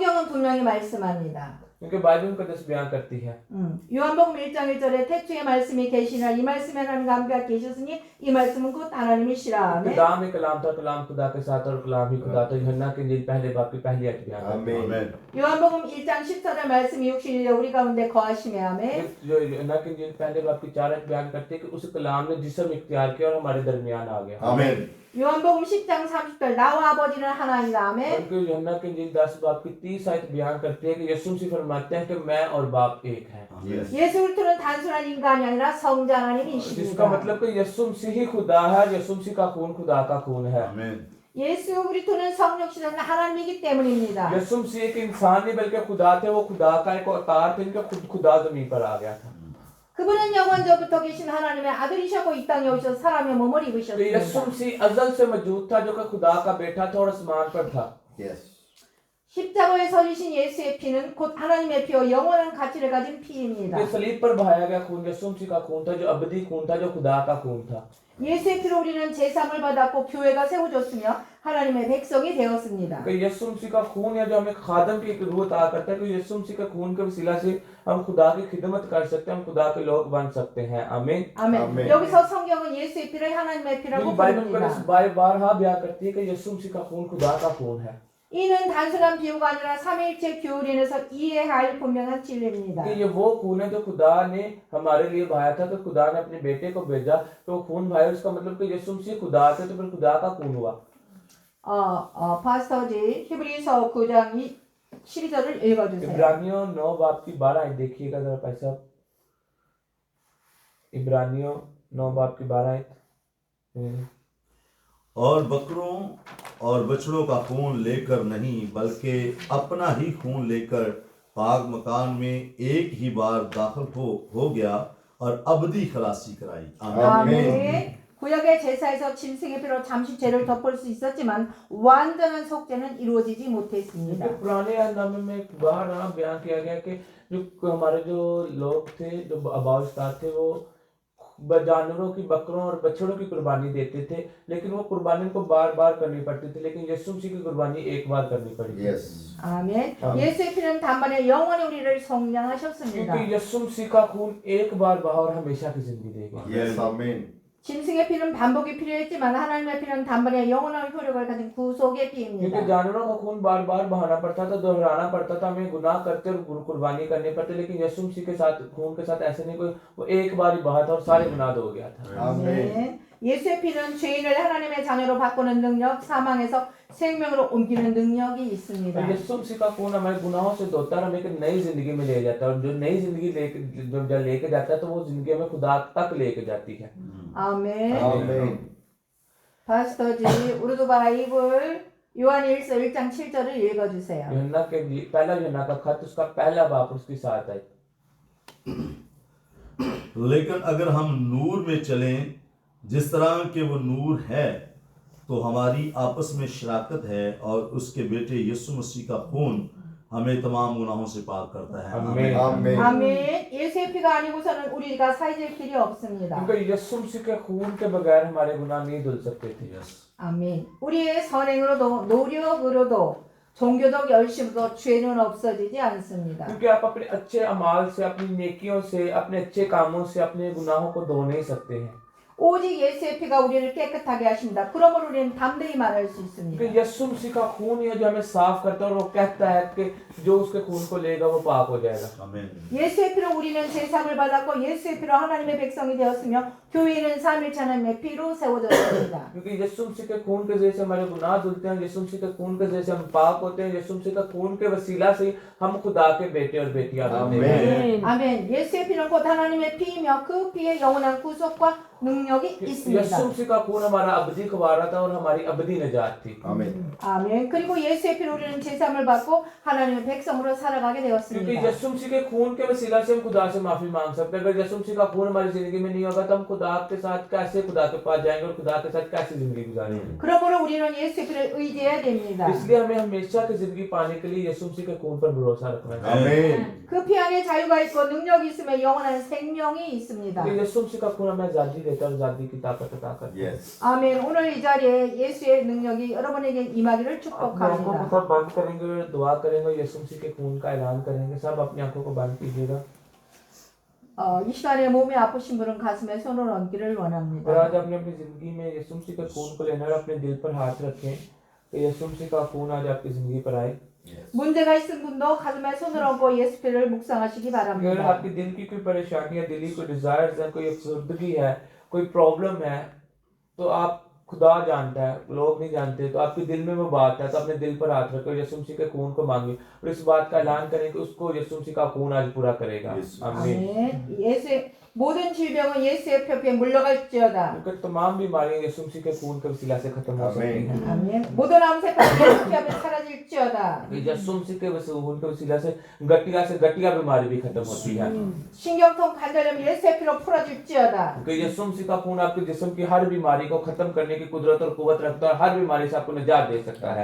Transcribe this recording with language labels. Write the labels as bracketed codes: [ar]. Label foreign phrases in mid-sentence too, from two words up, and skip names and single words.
[en] Amen. [ko] 성경은 분명히 말씀합니다. [ur] کیونکہ بائبل مقدس بیان کرتی ہے [ko] 요한복음 1장 1절에 태초에 말씀이 계시나 이 말씀에 하나님과 함께 계셨으니 이 말씀은 곧 하나님이시라. 아멘. [ur] خدا میں کلام تھا، کلام خدا کے ساتھ اور کلام ہی خدا تھا۔ یوحنا کی انجیل پہلے باب کی پہلی آیت بیان کرتی ہے. [en] Amen. [ko] 요한복음 1장 10절에 말씀이 육신이 되어 우리 가운데 거하시며. 아멘. [ur] جو یوحنا کی انجیل پہلے باب کی 4 آیت بیان کرتی ہے کہ اس کلام نے جسم اختیار کیا اور ہمارے درمیان آ گیا. [en] Amen. [ko] 요한복음 10장 30절 나와 아버지는 하나이다. 아멘. [ur] ان کے یوحنا کی انجیل 10 باب کی 30 آیت بیان کرتی ہے کہ یسوع مسیح فرماتے ہیں کہ میں اور باپ ایک ہیں. [en] Yes. [ko] 예수 그리스도는 단순한 인간이 아니라 성자 [ur] जिसका [ko] 하나님이십니다. [ur] مطلب کہ یسوع مسیح ہی خدا ہے، یسوع مسیح کا خون خدا کا خون ہے. आमीन। [ko] 예수 그리스도는 성육신은 하나님이기 때문입니다. [ur] یسوع مسیح ایک انسان نہیں بلکہ خدا تھے، وہ خدا کا ایک اوتار تھے، ان کا خود خدا زمین پر آ گیا تھا. [ko] 그분은 영원전부터 계신 하나님의 아들이셨고 이 땅에 오셔서 사람의 몸을 [ur] تو یسوع [ko] 입으셨습니다. [ur] مسیح ازل سے موجود تھا، جو کہ خدا کا بیٹا تھا اور آسمان پر تھا. [en] Yes. [ko] 십자가에 서리신 예수의 피는 곧 하나님의 피와 영원한 가치를 가진 피입니다. [ur] یہ صلیب پر بہایا گیا خون یسوع مسیح کا خون تھا، جو ابدی خون تھا، جو خدا کا خون تھا. [ko] 예수의 피로 우리는 제사함을 받았고 교회가 세워졌으며 하나님의 백성이 되었습니다. [ur] کہ یسوع مسیح کا خون یا جو ہمیں خادم کی ایک روح عطا کرتا ہے کہ یسوع مسیح کے خون کے وسیلہ سے ہم خدا کی خدمت کر سکتے ہیں، ہم خدا کے لوگ بن سکتے ہیں. आमीन। [ko] 아멘. 아멘. 여기서 성경은 예수의 피를 하나님의 피라고 [ur] बाइबल [ko] 부릅니다. [ur] میں بار بیان کرتی ہے کہ یسوع مسیح کا خون خدا کا خون ہے. [ko] 이는 단순한 비유가 아니라 삼위일체 교훈에서 이해해야 할 분명한 진리입니다. [ur] کہ یہ وہ خون ہے جو خدا نے ہمارے لیے بہایا تھا، کہ خدا نے اپنے بیٹے کو بھیجا تو خون بہایا، اس کا مطلب کہ یسوع مسیح خدا تھے تو پھر خدا کا خون ہوا. [ko] 파스터지 히브리서 9장 12절을 읽어주세요. [ur] عبرانیوں 9 باب کی 12 آیت دیکھیےگا ذرا بھائی صاحب. عبرانیوں 9 باب کی 12 آیت. اور بکروں اور بچھڑوں کا خون لے کر نہیں بلکہ اپنا ہی خون لے کر پاک مکان میں ایک ہی بار داخل ہو گیا اور ابدی خلاصی کرائی. आमीन। [ko] 아멘. 구약의 제사에서 짐승의 피로 잠시 죄를 덮을 수 있었지만 완전한 속죄는 이루어지지 못했습니다. [ur] کیونکہ پرانے نامے میں ایک بار بیان کیا گیا کہ جو ہمارے جو لوگ تھے، جو اباؤستاد تھے، وہ جانوروں کی، بکروں اور بچھڑوں کی قربانی دیتے تھے، لیکن وہ قربانی کو بار بار کرنی پڑتی تھی، لیکن یسوع مسیح کی قربانی ایک بار کرنی پڑی. [en] Yes. [ko] 아멘. 예수의 피는 단번에 영원히 우리를 성량하셨습니다. [ur] کیونکہ یسوع مسیح کا خون ایک بار بہا اور ہمیشہ کی زندگی دے گا. [en] Yes. Amen. [ko] 짐승의 피는 반복이 필요했지만 하나님의 피는 단번에 영원한 효력을 가진 구속의 [ur] क्योंकि [ko] 피입니다. [ur] جانوروں کا خون بار بار بہانا پڑتا تھا، دہرانا پڑتا تھا، ہمیں گناہ کرتے اور قربانی کرنی پڑتی، لیکن یسوع مسیح کے ساتھ خون کے ساتھ ایسے نہیں، کوئی وہ ایک بار ہی بہا تھا اور سارے گناہ دھو گیا تھا. [en] Amen. [ko] 예수의 피는 죄인을 하나님의 자녀로 바꾸는 능력, 사망에서 생명으로 옮기는 능력이 있습니다. [ur] تو یسوع مسیح کا خون ہمارے گناہوں سے دھوتا ہے، ہمیں ایک نئی زندگی میں لے جاتا ہے، اور جو نئی زندگی لے کے جاتا ہے تو وہ زندگی ہمیں خدا تک لے کے جاتی ہے. [ko] 아멘. [en] Amen. [ko] 파스터지 우르두 바이블 요한 1서 1장 7절을 읽어주세요. [ur] یوحنا کے پہلا یوحنا کا خط، اس کا پہلا باپ، اس کی 7 آیت. لیکن اگر ہم نور میں چلیں جس طرح کے وہ نور ہے تو ہماری آپس میں شراکت ہے اور اس کے بیٹے یسوع مسیح کا خون ہمیں تمام گناہوں سے پاک کرتا ہے. आमीन। [en] Amen. [ko] 아멘. 예수의 피가 아니고서는 우리가 사해질 길이 없습니다. [ur] کیونکہ یسوع مسیح کے خون کے بغیر ہمارے گناہ نہیں دھل سکتے تھے. [ko] 아멘. 우리의 선행으로도 노력으로도 종교적 열심으로도 죄는 없어지지 않습니다. [ur] کیونکہ آپ اپنے اچھے اعمال سے، اپنی نیکیوں سے، اپنے اچھے کاموں سے اپنے گناہوں کو دھو نہیں سکتے ہیں. [ko] 오직 예수의 피가 우리를 깨끗하게 하십니다. 그러므로 우리는 담대히 말할 수 [ur] क्योंकि [ko] 있습니다. [ur] یسوع مسیح کا خون ہی ہے جو ہمیں صاف کرتا ہے، اور وہ کہتا ہے کہ جو اس کے خون کو لے گا وہ پاک ہو جائے گا. आमीन। [ko] 예수의 피로 우리는 제사함을 받았고 예수의 피로 하나님의 백성이 되었으며 교회는 삼위일체 하나님의 피로 세워졌습니다. [ur] کیونکہ یسوع مسیح کے خون کے ذریعے سے ہمارے گناہ دھلتے ہیں، یسوع مسیح کے خون کے ذریعے سے ہم پاک ہوتے ہیں، یسوع مسیح کے خون کے وسیلہ سے ہم خدا کے بیٹے اور بیٹیاں بنتے ہیں. [ko] 아멘. 예수의 피는 곧 하나님의 피이며 그 피에 영원한 구속과 능력이 있습니다. [ur] یسوع مسیح کا خون ہمارا ابدی کفارہ تھا اور ہماری ابدی نجات تھی. [en] Amen. [ko] 아멘. 그리고 예수의 피로 우리는 제사함을 받고 하나님의 백성으로 살아가게 [ur] क्योंकि [ko] 되었습니다. [ur] یسوع مسیح کے خون کے وسیلہ سے ہم خدا سے معافی مانگ سکتے ہیں۔ اگر یسوع مسیح کا خون ہماری زندگی میں نہیں ہوگا تو ہم خدا خدا کے ساتھ کیسے خدا کے پاس جائیں گے اور خدا کے ساتھ کیسے زندگی گزاریں گے. [ko] 그러므로 우리는 예수의 피를 의지해야 됩니다. [ur] اس لیے ہمیں ہمیشہ کی زندگی پانے کے لیے یسوع مسیح کے خون پر بھروسہ رکھنا چاہیے. [en] Amen. [ko] 그 피 안에 자유가 있고 능력이 있으며 영원한 생명이 있습니다. [ur] کیونکہ یسوع مسیح کا خون ہمیں آزادی دیتا ہے اور آزادی کی طاقت عطا کرتا ہے. [en] Yes. [ko] 아멘. 오늘 이 자리에 예수의 능력이 여러분에게 임하기를 [ur] اپنی آنکھوں کو [ko] 축복합니다. [ur] سب بند کریں گے، دعا کریں گے، یسوع مسیح کے خون کا اعلان کریں گے. سب اپنی آنکھوں کو بند کیجیےگا. [ko] 이 시간에 몸이 아프신 분은 가슴에 손을 얹기를 [ur] और [ko] 원합니다. [ur] آج آپ نے اپنی زندگی میں یسوع مسیح کے خون کو لینا اور اپنے دل پر ہاتھ رکھیں کہ یسوع مسیح کا خون آج آپ کی زندگی پر آئے. [en] Yes. [ko] 문제가 있은 분도 가슴에 손을 얹고 예수 피를 묵상하시기 [ur] अगर [ko] 바랍니다. [ur] آپ کے دل کی کوئی پریشانی ہے، دلی کوئی ڈیزائرز ہے، کوئی افسردگی ہے، کوئی پرابلم ہے، تو آپ خدا جانتا ہے، لوگ نہیں جانتے. تو آپ کے دل میں وہ بات ہے تو اپنے دل پر ہاتھ رکھو، یسوع مسیح کے خون کو مانگیے اور اس بات کا اعلان کریں کہ اس کو یسوع مسیح کا خون آج پورا کرے گا. [en] Yes. [ur] आमीन। [ko] 아멘. 예수의 모든 질병은 예수의 펴피에 물러갈지어다. [ur] کیونکہ تمام بیماریاں یسوع مسیح کے خون کے وسیلہ سے ختم ہو سکتی ہیں. [ko] 아멘. 모든 암세포는 예수 피 앞에 사라질지어다. [ur] یسوع مسیح کے خون کے وسیلہ سے گٹھیا بیماری بھی ختم ہوتی ہے. [ko] 신경통 관절염 예수의 피로 풀어질지어다. [ur] کیونکہ یسوع مسیح کا خون آپ کے جسم کی ہر بیماری کو ختم کرنے کی قدرت اور قوت رکھتا ہے، ہر بیماری سے آپ کو نجات دے سکتا ہے.